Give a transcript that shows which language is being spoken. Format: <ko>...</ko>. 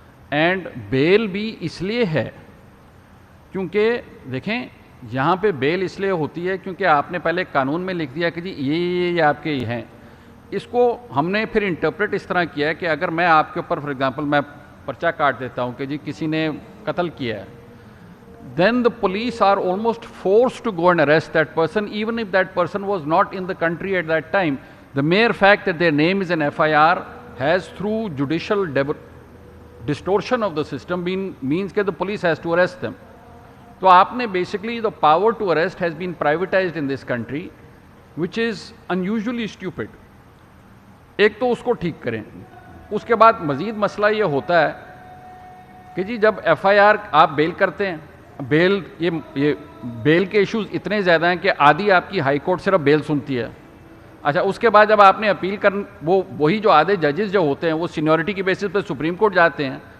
<ur>And بیل بھی اس لیے ہے کیونکہ دیکھیں یہاں پہ بیل اس لیے ہوتی ہے کیونکہ آپ نے پہلے قانون میں لکھ دیا کہ جی یہ آپ کے ہیں. اس کو ہم نے پھر انٹرپریٹ اس طرح کیا ہے کہ اگر میں آپ کے اوپر فار ایگزامپل میں پرچہ کاٹ دیتا ہوں کہ جی کسی نے قتل کیا ہے,</ur> <en>then the police are almost forced to go and arrest that person even if that person was not in the country at that time. The mere fact that their name is in FIR has through judicial distortion of the system means that the police has to arrest them.</en> <ur>تو آپ نے</ur> <en>basically the power to arrest has been privatized in this country which is unusually stupid.</en> <ur>ایک تو اس کو ٹھیک کریں. اس کے بعد مزید مسئلہ یہ ہوتا ہے کہ جی جب FIR آپ بیل کرتے ہیں, بیل یہ بیل کے ایشوز اتنے زیادہ ہیں کہ آدھی آپ کی ہائی کورٹ صرف بیل سنتی ہے. اچھا اس کے بعد جب آپ نے اپیل وہی جو آدھے ججز جو ہوتے ہیں وہ سینیورٹی کی بیسس پہ سپریم کورٹ جاتے ہیں.</ur>